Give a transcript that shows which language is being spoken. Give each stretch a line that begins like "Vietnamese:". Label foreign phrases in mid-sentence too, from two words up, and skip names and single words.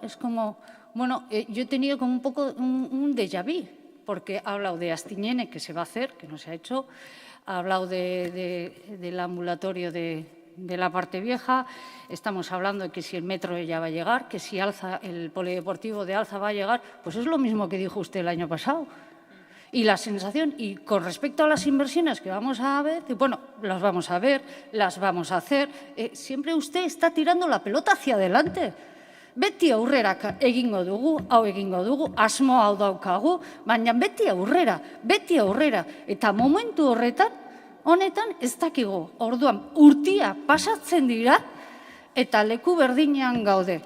Spanish: Es como, bueno, yo he tenido como un poco un déjà vu, porque ha hablado de Astiñene, que se va a hacer, que no se ha hecho, ha hablado del ambulatorio de la parte vieja, estamos hablando de que si el metro ya va a llegar, que si Alza, el polideportivo de Alza va a llegar, pues es lo mismo que dijo usted el año pasado. Y la sensación, y con respecto a las inversiones que vamos a ver, bueno, las vamos a ver, las vamos a hacer, siempre usted está tirando la pelota hacia adelante.
Basque: Beti aurrera egingo dugu, hau egingo dugu, asmo hau daukagu, baina beti aurrera, eta momentu honetan ez dakigu. Orduan, urtia pasatzen dira eta leku berdinean gaude.